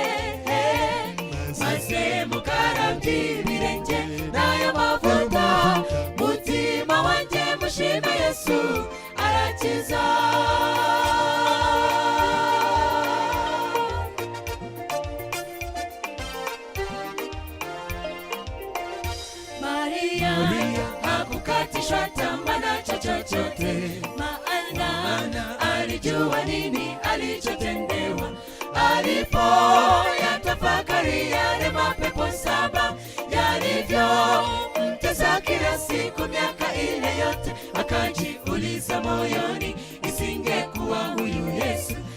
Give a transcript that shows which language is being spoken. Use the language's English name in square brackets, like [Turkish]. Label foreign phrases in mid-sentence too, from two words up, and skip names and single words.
[Kinyarwanda] maze mukarabye ibirenge n'ayo mavuta mutima wanjye mushime Yesu arakiza [Swahili] Mariya hakukatishwa tamaa na chochote maana alijua nini alichotendewa alipo yatafakari yale mapepo 7 yalivyo mtesa kila siku miaka ile yote akajiuliza moyoni isingekuwa huyu Yesu